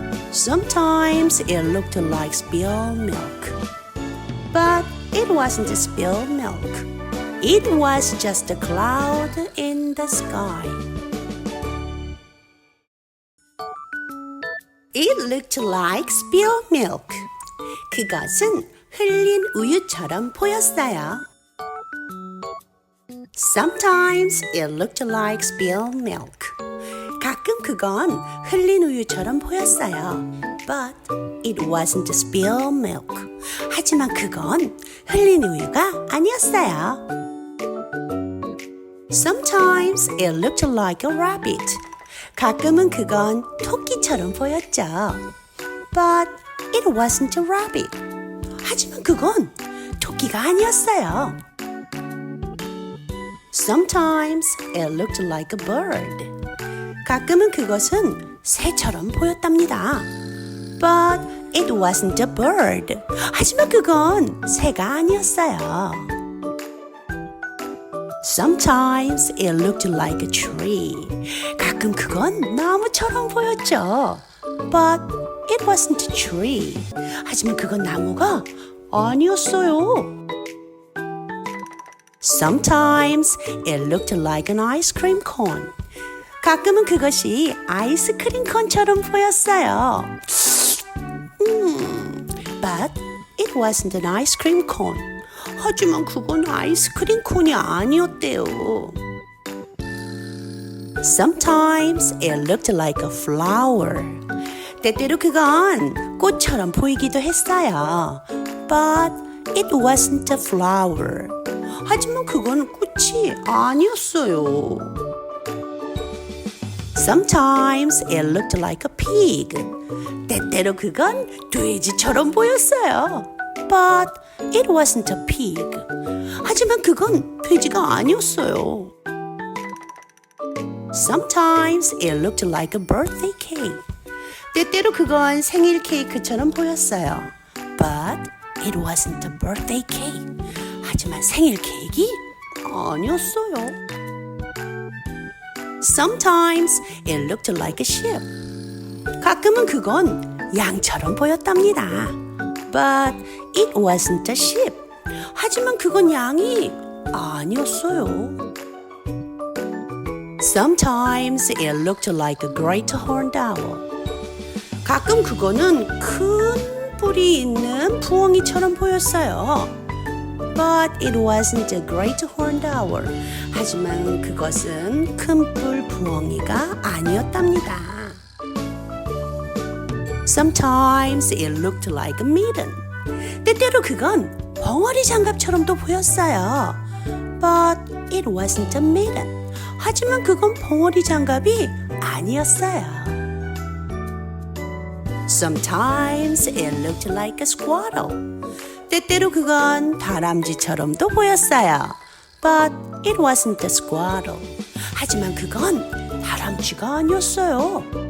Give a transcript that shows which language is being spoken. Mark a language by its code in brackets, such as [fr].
[en] Sometimes it looked like spilled milk, but it wasn't spilled milk. It was just a cloud in the sky. It looked like spilled milk. [ko] 그것은 흘린 우유처럼 보였어요. [en] Sometimes it looked like spilled milk. [ko] 가끔 그건 흘린 우유처럼 보였어요. [en] But it wasn't spilled milk. [ko] 하지만 그건 흘린 우유가 아니었어요. [en] Sometimes it looked like a rabbit. [ko] 가끔은 그건 토끼처럼 보였죠. [en] But it wasn't a rabbit. [ko] 하지만 그건 토끼가 아니었어요. [en] Sometimes it looked like a bird. [ko] 가끔은 그것은 새처럼 보였답니다. [en] But it wasn't a bird. [ko] 하지만 그건 새가 아니었어요. [en] Sometimes it looked like a tree. [ko] 가끔 그건 나무처럼 보였죠. [en] But it wasn't a tree. [ko] 하지만 그건 나무가 아니었어요. [en] Sometimes it looked like an ice cream cone. [ko] 가끔은 그것이 아이스크림 콘처럼 보였어요. [en] But it wasn't an ice cream cone. [ko] 하지만 그건 아이스크림 콘이 아니었대요. [en] Sometimes it looked like a flower. [ko] 때때로 그건 꽃처럼 보이기도 했어요. [en] But it wasn't a flower. [ko] 하지만 그건 꽃이 아니었어요. [en] Sometimes it looked like a pig. [ko] 때때로 그건 돼지처럼 보였어요. [en] But it wasn't a pig. [ko] 하지만 그건 돼지가 아니었어요. [en] Sometimes it looked like a birthday cake. [ko] 때때로 그건 생일 케이크처럼 보였어요. [en] But it wasn't a birthday cake. [ko] 하지만 생일 케이크 아니었어요. [en] Sometimes it looked like a ship. [ko] 가끔은 그건 양처럼 보였답니다. [en] But it wasn't a ship. [ko] 하지만 그건 양이 아니었어요. [en] Sometimes it looked like a great horned owl. [ko] 가끔 그거는 큰 뿔이 있는 부엉이처럼 보였어요. [en] But it wasn't a great horned owl. [ko] 하지만 그것은 큰 뿔 부엉이가 아니었답니다. [en] Sometimes it looked like a mitten. [ko] 때때로 그건 벙어리 장갑처럼도 보였어요. [en] But it wasn't a mitten. [ko] 하지만 그건 벙어리 장갑이 아니었어요. [en] Sometimes it looked like a squirrel. [ko] 때때로 그건 다람쥐처럼도 보였어요. [en] But it wasn't a squirrel. [ko] 하지만 그건 다람쥐가 아니었어요.